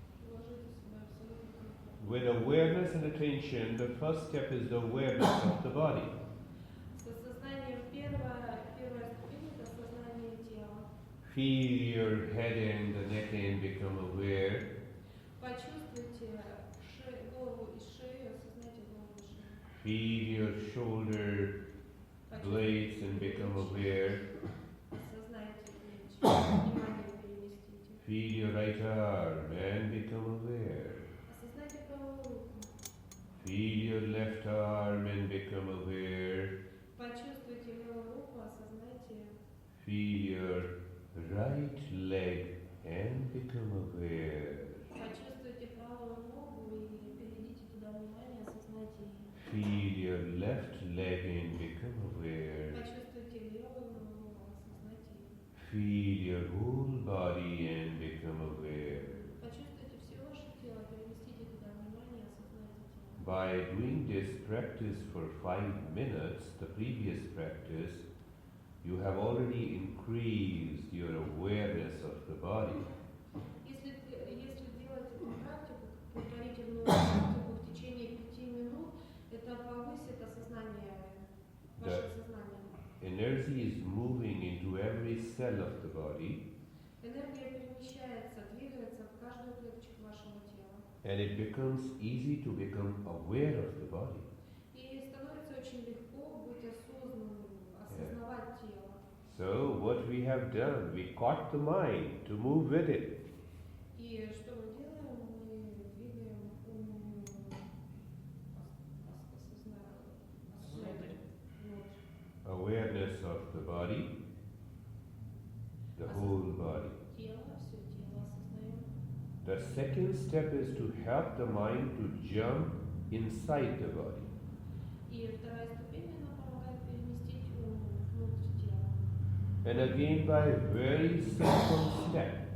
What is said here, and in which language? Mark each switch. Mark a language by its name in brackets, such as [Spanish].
[Russian] Уложите себя абсолютно комфортно. [English] With awareness and attention, the first step is the awareness of the body. [Russian] С осознанием первая ступень – это осознание тела. [English] Feel your head and the neck and become aware. [Russian] Почувствуйте голову и шею, осознайте голову и шею. [English] Feel your shoulder blades and become aware. [Russian] Осознайте плечи, внимание переместите. [English] Feel your right arm and become aware. [Russian] Осознайте правую руку. [English] Feel your left arm and become aware. [Russian] Почувствуйте левую руку, осознайте. [English] Feel your right leg and become aware. [Russian] Почувствуйте правую ногу и переведите туда внимание, осознайте ее. [English] Feel your left leg and become aware. [Russian] Почувствуйте левую ногу, осознайте ее. [English] Feel your whole body and become aware. [Russian] Почувствуйте все ваше тело, переместите туда внимание, осознайте тело. [English] By doing this practice for 5 minutes, the previous practice, you have already increased your awareness of the body. [Russian] Если делать эту практику, повторительную практику в течение 5 минут, это повысит осознание, ваше сознание. [English] Energy is moving into every cell of the body, [Russian] Энергия перемещается, двигается в каждую клеточку вашего тела. [English] and it becomes easy to become aware of the body. [Russian] И становится очень легко быть осознанным, осознавать тело. [English] So, what we have done, we caught the mind to move with it. [Russian] И что мы делаем? Мы двигаем ум, осознание внутрь. [English] Awareness of the body, the whole body. [Russian] Тело, все тело осознаем. [English] The second step is to help the mind to jump inside the body. [Russian] И вторая ступень, она помогает переместить ум внутрь тела. [English] And again, by a very simple step.